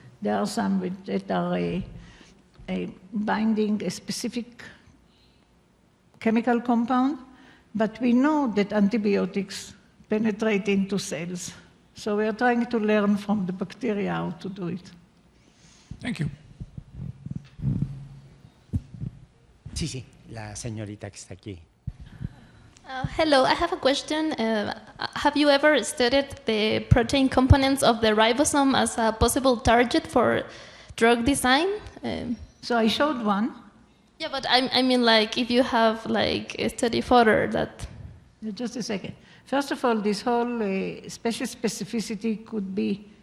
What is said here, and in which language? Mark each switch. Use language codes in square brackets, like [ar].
[en] There are some that are binding a specific chemical compound, but we know that antibiotics penetrate into cells. So we are trying to learn from the bacteria how to do it. Thank you. [es] Sí, la señorita que está aquí. [en] Hello, I have a question. Have you ever studied the protein components of the ribosome as a possible target for drug design? So I showed one. Yeah, but I mean, like, if you have like a study further that. Just a second. First of all, this whole species specificity could be